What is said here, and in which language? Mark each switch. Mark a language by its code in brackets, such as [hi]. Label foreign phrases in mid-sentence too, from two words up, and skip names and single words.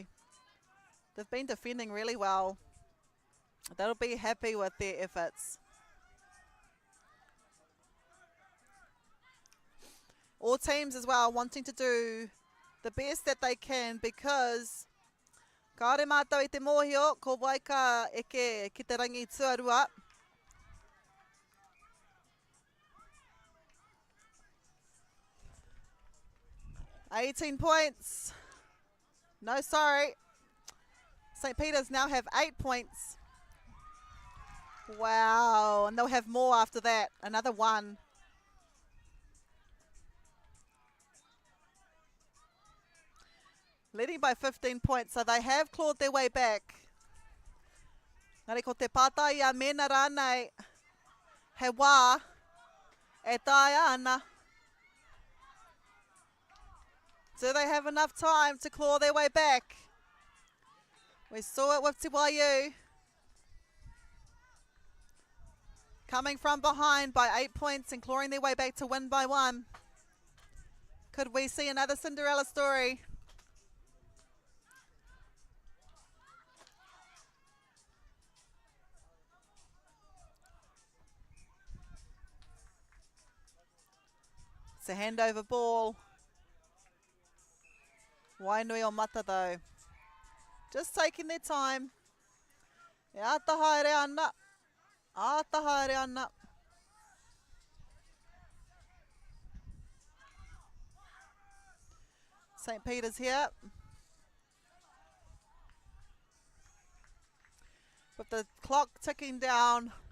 [en] They've been defending really well. They'll be happy with their efforts. All teams as well wanting to do the best that they can, because [mi] kaore mātou I te mōhio, ko waika eke ki te rangi Tuarua. [en] $18 points. No, sorry. St. Peter's now have 8 points. Wow, and they'll have more after that. Another one. Leading by 15 points, so they have clawed their way back. [mi] Ngari ko te pātai a mena rānei. He wā, e tae ana. [en] Do they have enough time to claw their way back? We saw it with Te Waiū. Coming from behind by 8 points and clawing their way back to win by 1. Could we see another Cinderella story? It's a handover ball. Wainui o mata though. Just taking their time. [mi] E ata haere ana. Ata haere ana. [en] St. Peter's here. With the clock ticking down.